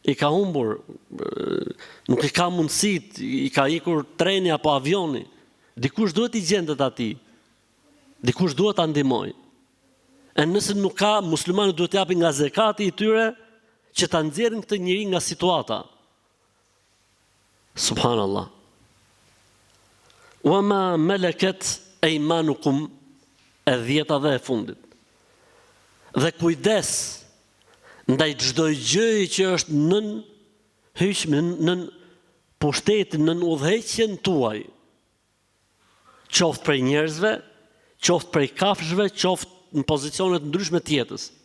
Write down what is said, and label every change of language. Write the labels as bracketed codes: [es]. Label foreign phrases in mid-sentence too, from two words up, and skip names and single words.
[sq] i ka humbur, nuk i ka mundësit, i ka ikur treni apo avioni, dikush duhet i gjendet ati, dikush duhet ta ndihmoj. E nëse nuk ka, muslimanët duhet japin nga zekati i tyre që ta nxjerrin këtë njeri nga situata. [ar] سبحان الله. وما ملكت أيمانكم, [sq] e 10 e fundit. Dhe kujdes ndaj çdoj gjëje që është nën hyjshëm, nën pushtetin, nën udhëheqjen tuaj. Qoftë prej njerëzve, qoftë prej kafshëve, qoftë në pozicione të ndryshme të jetës.